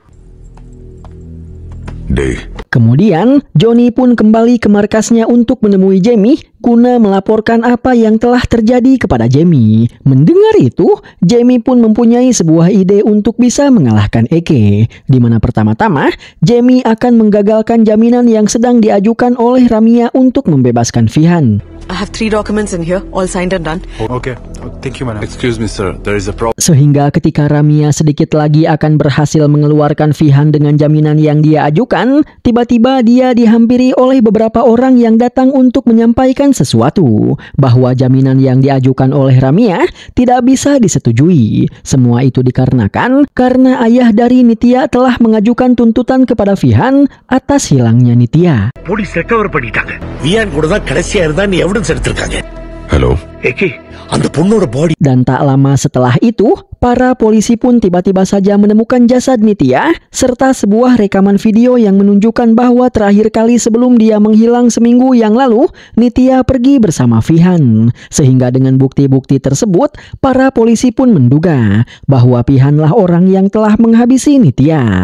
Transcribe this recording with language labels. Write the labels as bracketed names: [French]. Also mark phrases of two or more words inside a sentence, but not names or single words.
[Indonesian] Kemudian, Johnny pun kembali ke markasnya untuk menemui Jamie guna melaporkan apa yang telah terjadi kepada Jamie. Mendengar itu, Jamie pun mempunyai sebuah ide untuk bisa mengalahkan Eke, di mana pertama-tama Jamie akan menggagalkan jaminan yang sedang diajukan oleh Ramia untuk membebaskan Fihan. [English] I have 3 documents in here, all signed and done. Okay. Thank you, madam. Excuse me, sir. There is a problem. [Indonesian] Sehingga ketika Ramia sedikit lagi akan berhasil mengeluarkan Fihan dengan jaminan yang dia ajukan, tiba-tiba dia dihampiri oleh beberapa orang yang datang untuk menyampaikan sesuatu, bahwa jaminan yang diajukan oleh Ramia tidak bisa disetujui. Semua itu dikarenakan karena ayah dari Nitya telah mengajukan tuntutan kepada Fihan atas hilangnya Nitya. [English] police recover [Tamil] பண்ணிட்டாங்க. வியான் கூட தான் கடைசியா இருந்தான்னு எவிடன்ஸ் எடுத்திருக்காங்க. Hello. ஏகே அந்த பொண்ணோட பாடி. [Indonesian] Dan tak lama setelah itu, para polisi pun tiba-tiba saja menemukan jasad Nitya serta sebuah rekaman video yang menunjukkan bahwa terakhir kali sebelum dia menghilang seminggu yang lalu, Nitya pergi bersama Fihan. Sehingga dengan bukti-bukti tersebut, para polisi pun menduga bahwa Fihanlah orang yang telah menghabisi Nitya.